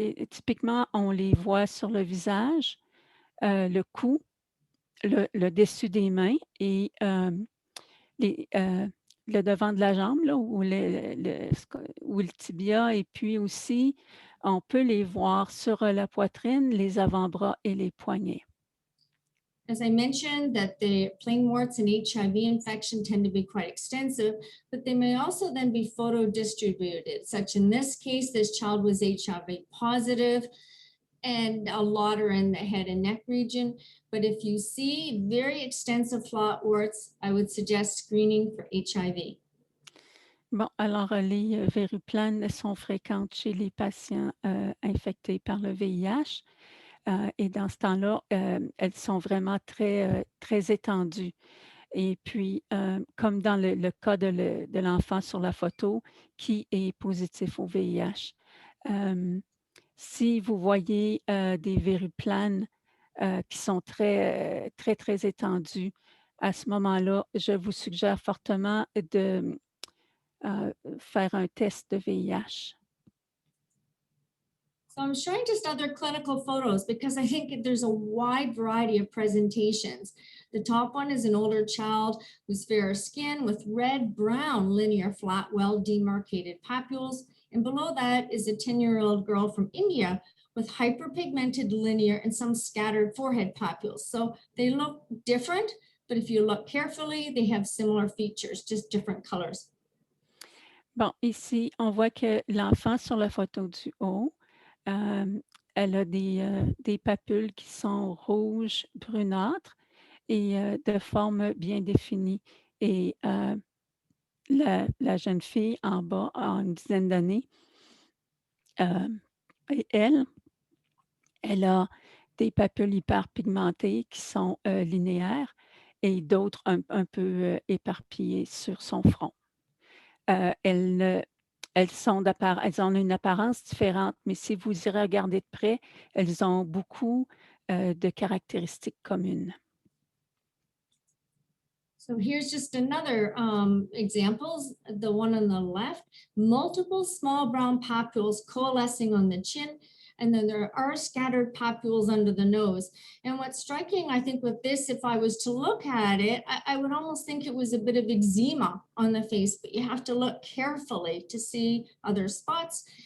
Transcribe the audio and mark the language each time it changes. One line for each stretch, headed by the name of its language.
French: Typiquement, on les voit sur le visage, le cou, le dessus des mains et le devant de la jambe, là, ou le tibia, et puis aussi, on peut les voir sur la poitrine, les avant-bras et les poignets.
English: As I mentioned, that the plain warts and HIV infection tend to be quite extensive, but they may also then be photo-distributed, such in this case, this child was HIV positive, and a lot are in the head and neck region. But if you see very extensive flat warts, I would suggest screening for HIV.
French: Bon, alors les verruplanes sont fréquentes chez les patients infectés par le VIH. Et dans ce temps-là, elles sont vraiment très, très étendues. Et puis, comme dans le cas de l'enfant sur la photo qui est positif au VIH. Si vous voyez des verruplanes qui sont très, très, très étendues, à ce moment-là, je vous suggère fortement de faire un test de VIH.
English: So I'm showing just other clinical photos because I think there's a wide variety of presentations. The top one is an older child with fairer skin with red-brown linear flat, well-demarcated papules. And below that is a 10-year-old girl from India with hyperpigmented linear and some scattered forehead papules. So they look different, but if you look carefully, they have similar features, just different colors.
French: Bon, ici, on voit que l'enfant sur la photo du haut, elle a des papules qui sont rouges, brunâtres et de forme bien définie. Et la jeune fille en bas a une dizaine d'années. Et elle a des papules hyperpigmentées qui sont linéaires et d'autres un peu éparpillées sur son front. Elles ont une apparence différente, mais si vous y regardez de près, elles ont beaucoup de caractéristiques communes.
English: So here's just another examples, the one on the left, multiple small brown papules coalescing on the chin, and then there are scattered papules under the nose. And what's striking, I think, with this, if I was to look at it, I would almost think it was a bit of eczema on the face, but you have to look carefully to see other spots.